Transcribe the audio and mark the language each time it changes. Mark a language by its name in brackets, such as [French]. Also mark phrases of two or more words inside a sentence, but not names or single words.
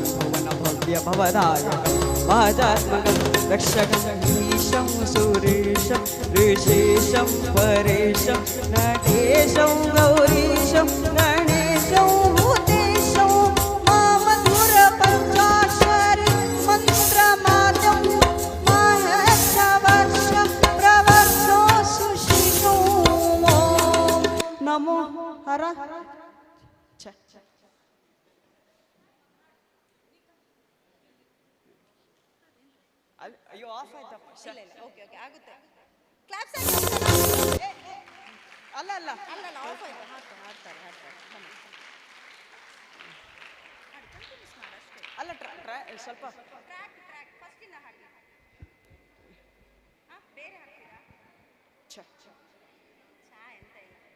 [Sanskrit] भुवनभव्यभवदायकं वाजात्मकं रक्षकं ईशं सुरेशं ऋषेशं परेशं नटेशं गौरीशं गणेशं भूतेशं मामधुरपञ्चाक्षरी मन्त्रमाद्यं महर्षवर्ष प्रवर्षो सुशिशो नमो हर [Kannada] ಅಯ್ಯೋ ಆಫ್ ಆಯ್ತಪ್ಪ [English] okay okay [Kannada] ಆಗುತ್ತೆ ಕ್ಲಾಪ್ಸ್ ಅಲ್ಲ ಅಲ್ಲ ಅಲ್ಲ ಆಫ್ ಆಯ್ತು ಹಾಡ್ತಾರೆ ಅಲ್ಲ ಸ್ವಲ್ಪ ಫಸ್ಟಿಂದ ಹಾಡಿ ಬೇರೆ ಹಾಡ್ತೀರಾ ಚಾ ಎಂತ ಇಲ್ಲ